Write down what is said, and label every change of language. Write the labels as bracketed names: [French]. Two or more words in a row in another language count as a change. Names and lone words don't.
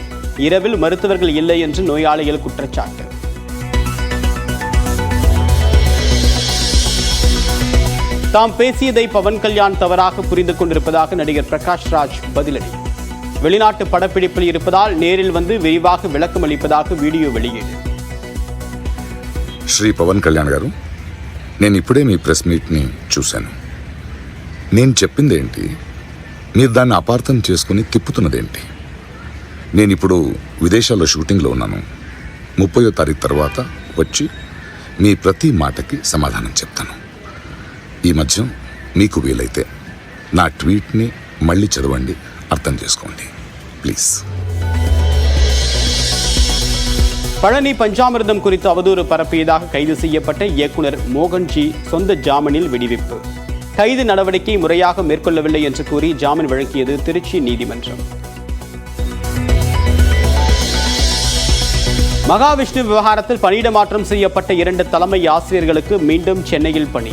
[Tamil] இரவில் மருத்துவர்கள் இல்லை என்று நோயாளிகள் குற்றச்சாட்டு. தாம் பேசியதை பவன் கல்யாண் தவறாக புரிந்து கொண்டிருப்பதாக நடிகர் பிரகாஷ் ராஜ் பதிலடி. வெளிநாட்டு படப்பிடிப்பில் இருப்பதால் நேரில் வந்து விரிவாக விளக்கம் அளிப்பதாக వీడియో வெளியீடு. [Telugu] శ్రీ పవన్ కళ్యాణ్ గారు, నేను ఇప్పుడే మీ ప్రెస్ మీట్ని చూశాను. నేను చెప్పిందేంటి, మీరు దాన్ని అపార్థం చేసుకుని తిప్పుతున్నదేంటి? నేను ఇప్పుడు విదేశాల్లో షూటింగ్లో ఉన్నాను. 30వ తారీఖు తర్వాత వచ్చి మీ ప్రతి మాటకి సమాధానం చెప్తాను. ఈ మధ్య మీకు వీలైతే నా ట్వీట్ని మళ్ళీ చదవండి, అర్థం చేసుకోండి ప్లీజ్. [Tamil] பழனி பஞ்சாமிர்தம் குறித்து அவதூறு பரப்பியதாக கைது செய்யப்பட்ட இயக்குனர் மோகன்ஜி சொந்த ஜாமீனில் விடுவிப்பு. கைது நடவடிக்கை முறையாக மேற்கொள்ளவில்லை என்று கூறி ஜாமீன் வழங்கியது திருச்சி நீதிமன்றம். மகாவிஷ்ணு விவகாரத்தில் பணியிட மாற்றம் செய்யப்பட்ட 2 தலைமை ஆசிரியர்களுக்கு மீண்டும் சென்னையில் பணி.